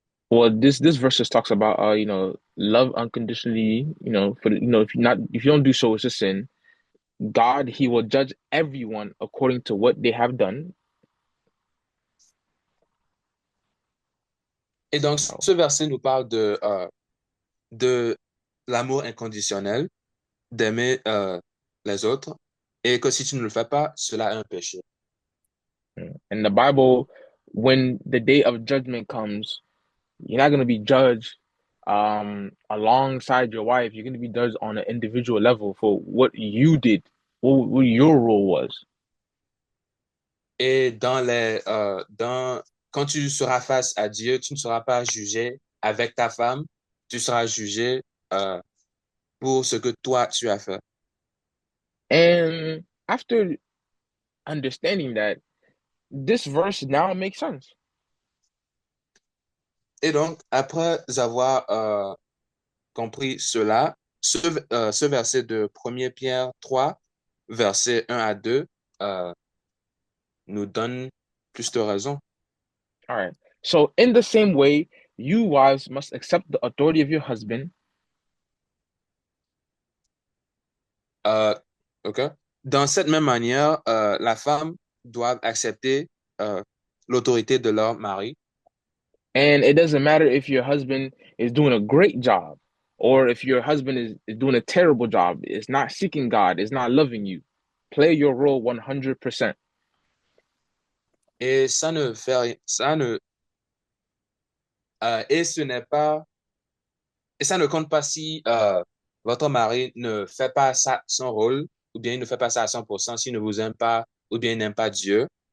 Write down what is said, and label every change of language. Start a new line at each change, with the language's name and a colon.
English: Well, this verse just talks about love unconditionally, if you don't do so, it's a sin. God, he will judge everyone according to what they have done.
French: Et donc, ce verset nous parle de l'amour inconditionnel, d'aimer les autres, et que si tu ne le fais pas, cela est un péché.
English: In the Bible, when the day of judgment comes, you're not going to be judged alongside your wife. You're going to be judged on an individual level for what you did, what your role was.
French: Et quand tu seras face à Dieu, tu ne seras pas jugé avec ta femme, tu seras jugé pour ce que toi tu as fait.
English: And after understanding that, this verse now makes sense.
French: Et donc, après avoir compris cela, ce verset de 1 Pierre 3, versets 1 à 2, nous donne plus de raison.
English: All right. So in the same way, you wives must accept the authority of your husband. OK.
French: Dans cette même manière, la femme doit accepter l'autorité de leur mari.
English: And it doesn't matter if your husband is doing a great job Or if your husband is doing a terrible job, is not seeking God, is not loving you, play your role 100%.
French: Et ça ne fait rien, et ce n'est pas, et ça ne compte pas si votre mari ne fait pas son rôle, ou bien il ne fait pas ça à 100%, s'il ne vous aime pas, ou bien il n'aime pas Dieu.